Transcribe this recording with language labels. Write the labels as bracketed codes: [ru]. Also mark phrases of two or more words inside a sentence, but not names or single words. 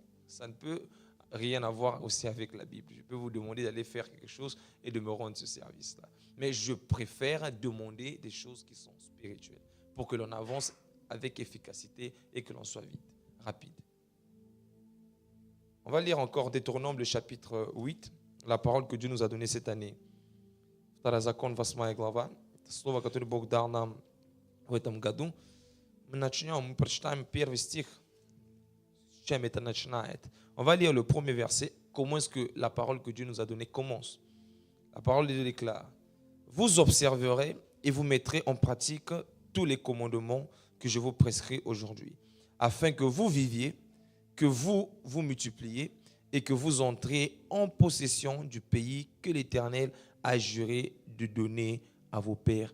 [fr] Ça ne peut rien avoir aussi avec la Bible. Je peux vous demander d'aller faire quelque chose et de me rendre ce service-là. Mais je préfère demander des choses qui sont spirituelles pour que l'on avance avec efficacité et que l'on soit vite, rapide. On va lire encore Deutéronome, le chapitre 8, la parole que Dieu nous a donnée cette année. [ru] Второзакон, 8 глава. Слово, которое Бог дал нам в этом году. Мы прочитаем первый стих, с чем это начинает. [fr] On va lire le premier verset. Comment est-ce que la parole que Dieu nous a donnée commence? La parole de Dieu déclare: Vous observerez et vous mettrez en pratique tous les commandements que je vous prescris aujourd'hui, afin que vous viviez, que vous vous multipliez et que vous entriez en possession du pays que l'Éternel a juré de donner à vos pères.